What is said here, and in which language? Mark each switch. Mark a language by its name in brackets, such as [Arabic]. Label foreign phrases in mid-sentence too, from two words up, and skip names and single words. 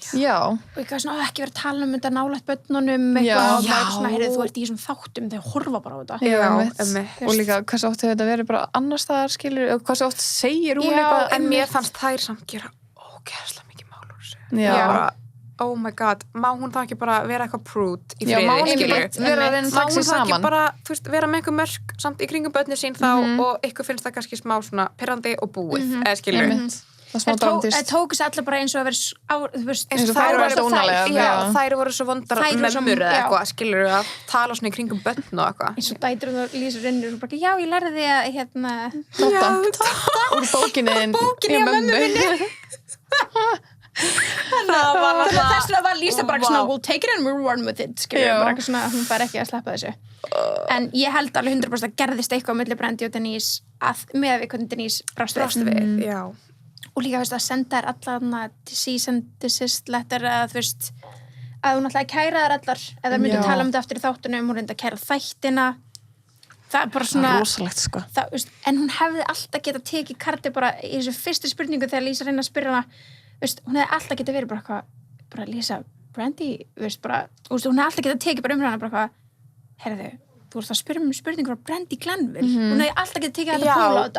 [Icelandic] og eitthvað svona, ekki verið að tala þetta nálægt börnunum eitthvað og bara svona, heyrðu, þú ert í þessum þáttum þegar horfa bara á þetta og líka hversu oft hefur þetta verið bara annars staðar skilur, og hversu oft segir hún eitthvað en mér fannst þær samt gera ógeðslega mikið mál úr þessu [English] oh my god, [Icelandic] má hún þá ekki bara vera eitthvað prude í friði, skilur má hún þá ekki bara, þú veist, vera með einhver mörk samt í kringum börnin sín þá og ykkur finnst það kannski smá svona pirrandi og búið, eða skilur það tók sér allir bara eins og að vera þær voru svo vondar mömmur eða eitthvað, skilur að tala svona í kringum börn og eitthvað eins og dætur hún og Lísa Rinnur og bara, já, ég lærði því að hérna, úr bókinni á mömmu minni þess vegna var Lísa bara svona [English] we'll take it and we'll run with it [Icelandic] bara svona, hún fær ekki að sleppa þessu en ég held alveg 100% að gerðist eitthvað á milli Brandi og Denise með við hvernig Denise brást við og líka veist, að senda þær allar [English] cease and desist letter [Icelandic] að þú veist að hún ætlaði að kæra þær allar eða myndi tala þetta aftur í þáttunum hún reyndi að kæra þættina það bara svona rosalegt sko en hún hefði alltaf getað tekið karti bara í þessu fyrstu spurningu þegar Lísa reyndi að spyrja hana hún hefði alltaf getað verið bara Lísa, Brandi bara, hún hefði alltaf getað tekið bara hana bara heyrðu, þú ert að spyrja spurningur á Brandi Glenville hún hefði alltaf getað tekið þetta púla á þetta